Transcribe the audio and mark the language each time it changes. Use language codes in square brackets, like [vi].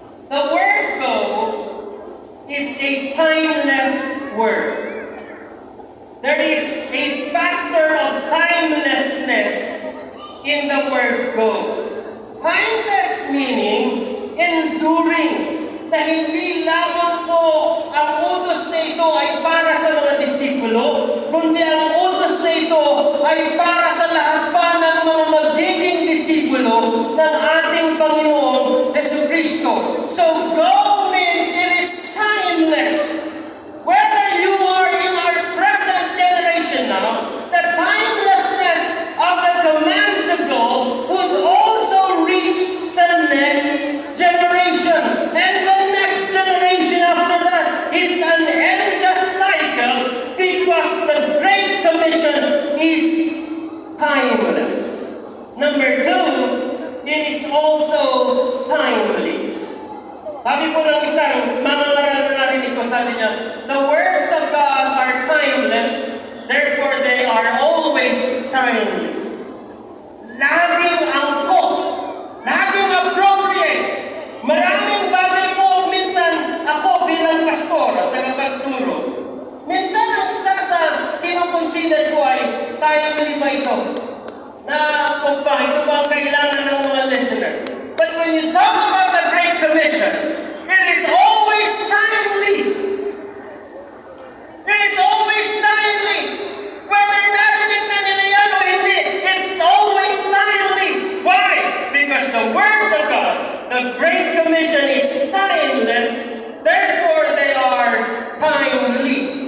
[en] The word go is a timeless word. There is a factor of timelessness in the word go. Timeless meaning enduring. [tl] Na hindi lamang po ang utos na ito ay para sa mga disipulo, kundi ang utos na ito ay para sa lahat pa ng mga magiging disipulo ng ating Panginoon Jesucristo. [en] So go means it is timeless. Whether you are in our present generation now, the timelessness of the command to go would also reach the next generation. And the next generation after that. It's an endless cycle because the Great Commission is timeless. Number 2, it is also timely. [tl] Sabi po ng isang mangangaral na narinig ko, sabi niya, [en] the words of God are timeless, therefore they are always timely. [tl] Laging angkop, laging appropriate. Maraming bagay po minsan ako bilang pastor at tagapagturo. Minsan ang isa sa kinukonsider ko ay timely ba ito? Na kung ba ito ba ang kailangan ng mga listeners? [en] But when you talk about the Great Commission, it is always timely. It is always timely. Whether [tl] narinig na nila yan o hindi, [en] it's always timely. Why? Because the words of God, the Great Commission is timeless, therefore they are timely.